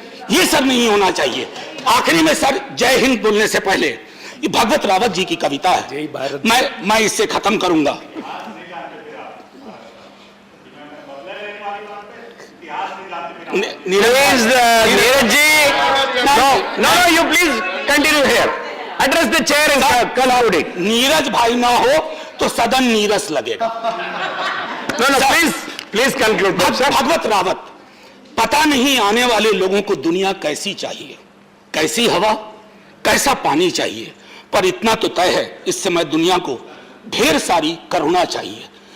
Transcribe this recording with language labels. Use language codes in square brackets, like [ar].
[hi] ये सब नहीं होना चाहिए। आखिरी में सर, जय हिंद बोलने से पहले ये भगवत रावत जी की कविता है, मैं इससे खत्म करूंगा। [en] Neeraj ji, no, you please continue here. Address the chair and conclude it. [hi] Neeraj भाई ना हो तो सदन नीरस लगेगा। [en] No, please conclude. [hi] भगवत रावत, पता नहीं आने वाले लोगों को दुनिया कैसी चाहिए, कैसी हवा, कैसा पानी चाहिए, पर इतना तो तय है इस समय दुनिया को ढेर सारी करुणा चाहिए।